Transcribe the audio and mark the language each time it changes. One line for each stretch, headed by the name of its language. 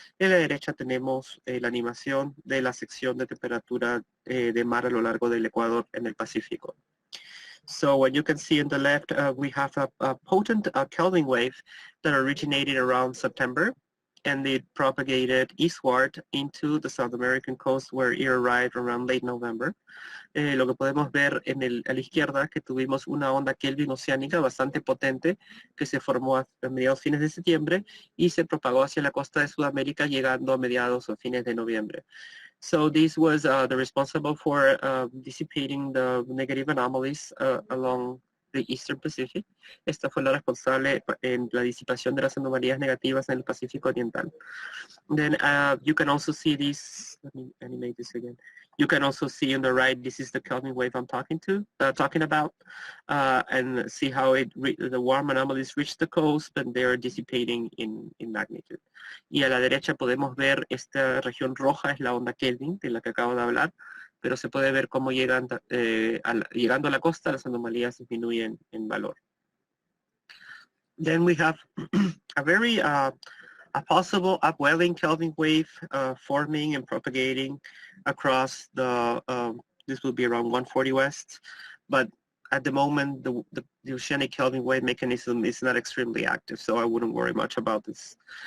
Spanish: En la derecha tenemos la animación de la sección de temperatura de mar a lo largo del Ecuador en el Pacífico.
English: So what you can see on the left, we have a potent Kelvin wave that originated around September. and it propagated eastward into the South American coast where it arrived around late November.
Spanish: Lo que podemos ver a la izquierda es que tuvimos una onda Kelvin oceánica bastante potente que se formó a mediados fines de septiembre y se propagó hacia la costa de Sudamérica llegando a mediados o fines de noviembre.
English: So this was the responsible for dissipating the negative anomalies along the Eastern Pacific.
Spanish: Esta fue la responsable en la disipación de las anomalías negativas en el Pacífico Oriental.
English: Then you can also see this, let me animate this again. You can also see on the right, this is the Kelvin wave I'm talking about, and see how the warm anomalies reach the coast, and they're dissipating in magnitude.
Spanish: Y a la derecha podemos ver esta región roja, es la onda Kelvin, de la que acabo de hablar, pero se puede ver cómo llegando a la costa, las anomalías disminuyen en valor.
English: Then we have a very a possible upwelling Kelvin wave forming and propagating across the, this will be around 140 west, but at the moment the oceanic Kelvin wave mechanism is not extremely active, so I wouldn't worry much about this.